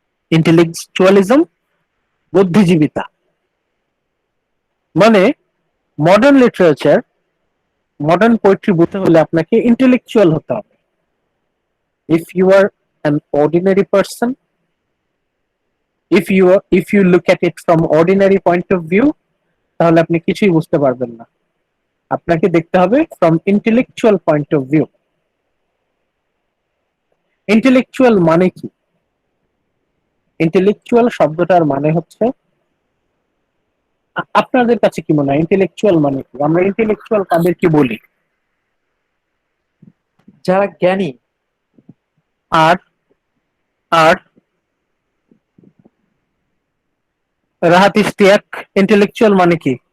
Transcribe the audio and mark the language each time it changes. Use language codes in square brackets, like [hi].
[bn] Intellectualism বুদ্ধিজীবিতা। মানে modern literature, modern poetry বুঝতে হলে আপনাকে ইন্টেলেকচুয়াল হতে হবে। [en] if you are an ordinary person, if you look at it from ordinary point of view, [bn] তাহলে আপনি কিছুই বুঝতে পারবেন না। আপনাকে দেখতে হবে [en] from intellectual point of view। [bn] Intellectual মানে কি? ইন্টেলেকচুয়াল শব্দটার মানে হচ্ছে, আপনাদের কাছে কি মনে হয় ইন্টেলেকচুয়াল মানে কি? আমরা ইন্টেলেকচুয়াল কাদেরকে বলি? যারা জ্ঞানী। আর আর রাহাত ইশতিয়াক, ইন্টেলেকচুয়াল মানে কি?